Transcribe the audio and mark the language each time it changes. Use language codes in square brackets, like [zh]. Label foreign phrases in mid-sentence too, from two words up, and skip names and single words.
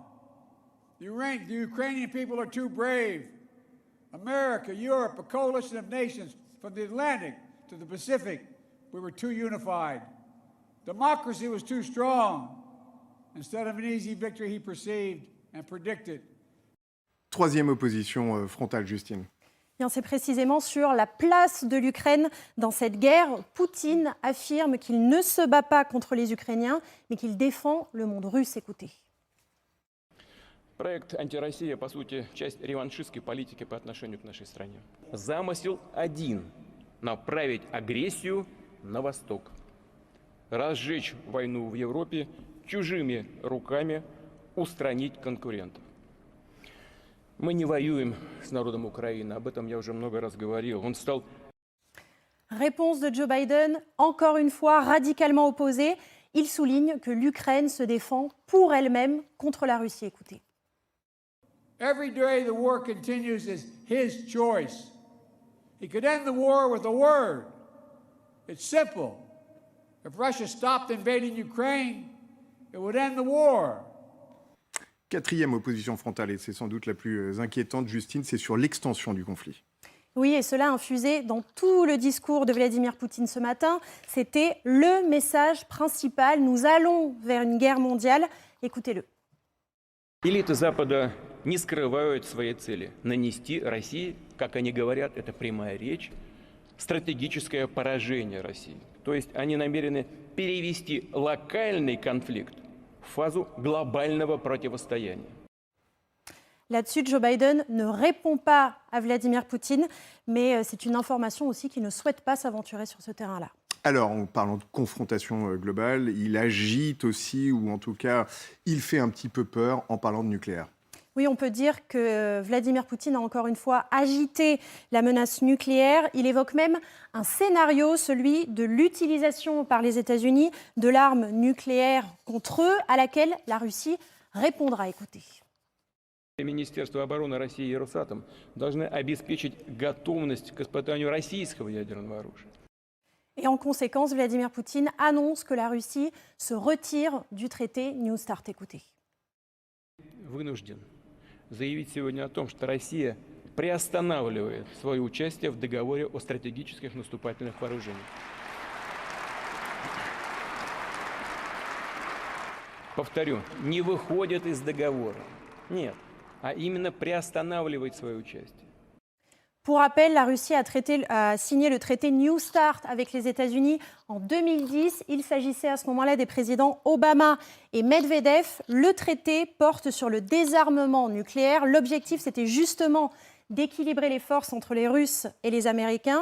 [en] The Ukrainian people are too brave. America, Europe, a coalition of nations from the Atlantic to the Pacific, we were too unified. Democracy was too strong. Instead of an easy victory he perceived and predicted. [fr] Troisième opposition frontale, Justine. Bien, c'est précisément sur la place de l'Ukraine dans cette guerre. Poutine affirme qu'il ne se bat pas contre les Ukrainiens, mais qu'il défend le monde russe. Écoutez. [ru] Проект «Антироссия», по сути, часть реваншистской политики по отношению к нашей стране. Замысел один – направить агрессию на восток. Разжечь войну в Европе, чужими руками устранить конкурентов. Мы не воюем с народом Украины, об этом я уже много раз говорил. Он стал... [fr] Réponse de Joe Biden, encore une fois radicalement opposée. Il souligne que l'Ukraine se défend pour elle-même contre la Russie. Écoutez. [en] Every day the war continues is his choice. He could end the war with a word. It's simple. If Russia stopped invading Ukraine, it would end the war. [fr] Quatrième opposition frontale, et c'est sans doute la plus inquiétante, Justine, c'est sur l'extension du conflit. Oui, et cela infusé dans tout le discours de Vladimir Poutine ce matin. C'était le message principal. Nous allons vers une guerre mondiale. Écoutez-le. [ru] Элиты Запада не скрывают своей цели – нанести России, как они говорят, это прямая речь, стратегическое поражение России. То есть они намерены перевести локальный конфликт в фазу глобального противостояния. [fr] Là-dessus, Joe Biden ne répond pas à Vladimir Poutine, mais c'est une information aussi qu'il ne souhaite pas s'aventurer sur ce terrain-là. Alors, en parlant de confrontation globale, il agite aussi, ou en tout cas, il fait un petit peu peur en parlant de nucléaire. Oui, on peut dire que Vladimir Poutine a encore une fois agité la menace nucléaire. Il évoque même un scénario, celui de l'utilisation par les États-Unis de l'arme nucléaire contre eux, à laquelle la Russie répondra. Écoutez. [ru] Министерство обороны России и Росатом должны обеспечить готовность к испытанию российского ядерного оружия. [fr] Et en conséquence, Vladimir Poutine annonce que la Russie se retire du traité New START. Écoutez. [ru] Вынужден заявить сегодня о том, что Россия приостанавливает свое участие в договоре о стратегических наступательных вооружениях. Повторю, не выходит из договора. Нет, а именно приостанавливает свое участие. [fr] Pour rappel, la Russie a signé le traité New START avec les États-Unis en 2010. Il s'agissait à ce moment-là des présidents Obama et Medvedev. Le traité porte sur le désarmement nucléaire. L'objectif, c'était justement d'équilibrer les forces entre les Russes et les Américains.